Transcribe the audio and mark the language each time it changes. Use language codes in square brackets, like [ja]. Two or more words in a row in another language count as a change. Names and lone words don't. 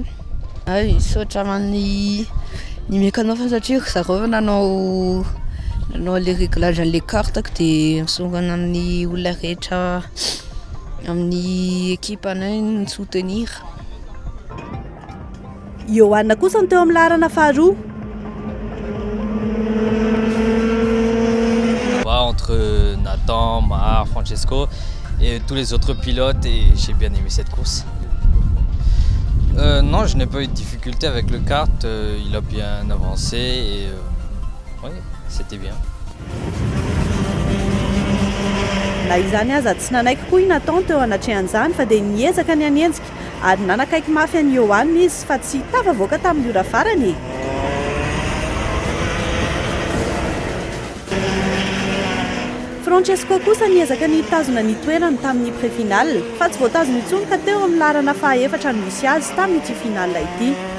[mg] Saotra ny mécano fa satria zareo nanao [fr] les réglages [mg] an'ilay kartako dia misongana amin'ny olona rehetra amin'ny équipe anay ny soutenir. Johanna kosa ny teo amin'ny larana faharoa. [fr] Entre Nathan, Mahar, Francesco et tous les autres pilotes et j'ai bien aimé cette course. Non, je n'ai pas eu de difficulté avec le kart, il a bien avancé et oui, c'était bien. [mg] Na izany aza tsy nanaiky koa iny ataony teo anatrehan'izany fa dia niezaka ny anenjika ary nanakaiky mafy any eo aniny izy fa tsy tafavoaka tamin'ny ora farany. Francesco kosa niezaka nitazona ny toerany tamin'ny pré-final fa tsy voatazona intsony ka teo amin'ny larana faha-efatra no misy azy tamin'ity final ity.